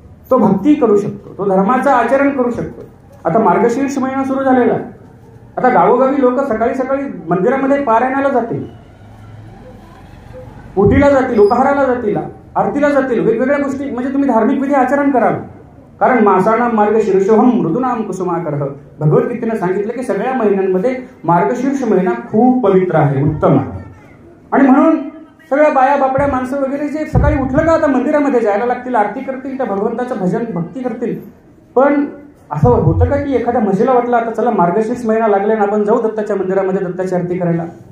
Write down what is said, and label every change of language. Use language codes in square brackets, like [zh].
[mr] तो भक्ती करू शकतो, तो धर्माचं आचरण करू शकतो. आता मार्गशीर्ष महिना सुरू झालेला आहे. आता गावोगावी लोक सकाळी सकाळी मंदिरामध्ये पारायणाला जातील, उटीला जातील, उपहाराला जातील, आरतीला जातील, वेगवेगळ्या गोष्टी, म्हणजे तुम्ही धार्मिक विधी आचरण कराल. कारण [sa] मासानाम मार्गशीर्षोहम मृदुनाम कुसुमाकरः. [mr] भगवद्गीतेनं सांगितलं की सगळ्या महिन्यांमध्ये मार्गशीर्ष महिना खूप पवित्र आहे, उत्तम आहे. आणि म्हणून सगळ्या बाया बापड्या माणसं वगैरे जे सकाळी उठलं का आता मंदिरामध्ये जायला लागतील, आरती करतील, त्या भगवंताचं भजन भक्ती करतील. पण असं होतं का की एखाद्या म्हशीला वाटलं आता चला मार्गशीर्ष महिना लागले ना आपण जाऊ दत्ताच्या मंदिरामध्ये दत्ताची आरती करायला?